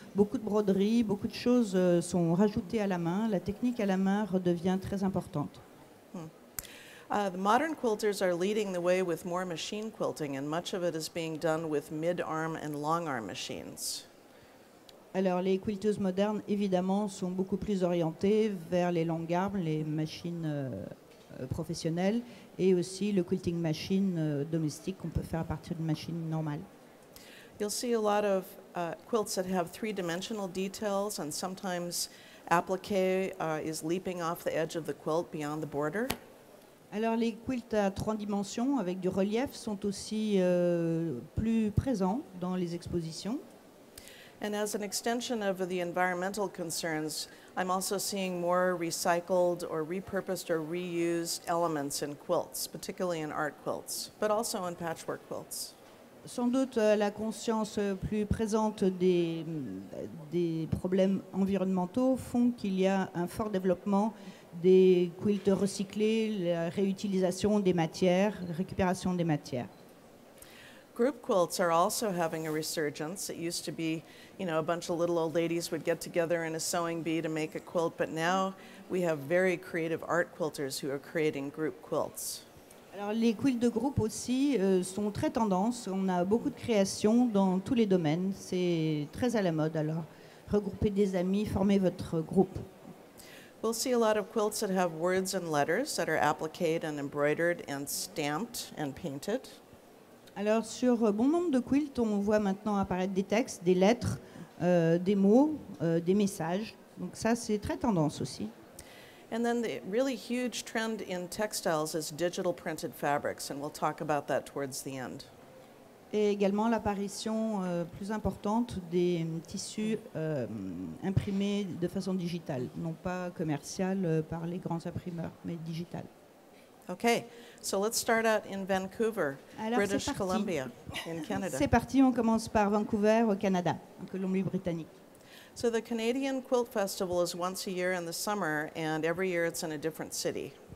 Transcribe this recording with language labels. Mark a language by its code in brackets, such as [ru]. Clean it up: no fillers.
[fr] Beaucoup de broderies, beaucoup de choses sont rajoutées à la main. La technique à la main redevient très importante. [en] The modern quilters are leading the way with more machine quilting, and much of it is being done with mid-arm and long-arm machines. [fr] Alors, les quilteuses modernes, évidemment, sont beaucoup plus orientées vers les longues armes, les machines professionnelles, et aussi le quilting machine domestique qu'on peut faire à partir d'une machine normale. [en] You'll see a lot of quilts that have three-dimensional details, and sometimes applique is leaping off the edge of the quilt beyond the border. [fr] Alors, les quilts à 3 dimensions avec du relief sont aussi plus présents dans les expositions. [en] And as an extension of the environmental concerns, I'm also seeing more recycled or repurposed or reused elements in quilts, particularly in art quilts, but also in patchwork quilts. [fr] Sans doute la conscience plus présente des problèmes environnementaux font qu'il y a un fort développement des quilts recyclés, la réutilisation des matières, la récupération des matières. [en] Group quilts are also having a resurgence. It used to be, a bunch of little old ladies would get together in a sewing bee to make a quilt, but now we have very creative art quilters who are creating group quilts. [fr] Alors, les quilts de groupe aussi sont très tendances. On a beaucoup de créations dans tous les domaines. C'est très à la mode. Alors, regroupez des amis, formez votre groupe. [en] We'll see a lot of quilts that have words and letters that are appliqued and embroidered and stamped and painted. [fr] Alors, sur bon nombre de quilts, on voit maintenant apparaître des textes, des lettres, des mots, des messages. Donc ça, c'est très tendance aussi. [en] And then the really huge trend in textiles is digital printed fabrics, and we'll talk about that towards the end. [fr] Et également l'apparition plus importante des tissus imprimés de façon digitale, non pas commerciale par les grands imprimeurs, mais digitale. [en] Okay, so let's start out in Vancouver, [fr] Alors, [en] British Columbia, in Canada. [fr] C'est parti, on commence par Vancouver, au Canada, en Colombie-Britannique. [en] So the Canadian Quilt Festival is once a year in the summer, and every year it's in a different city.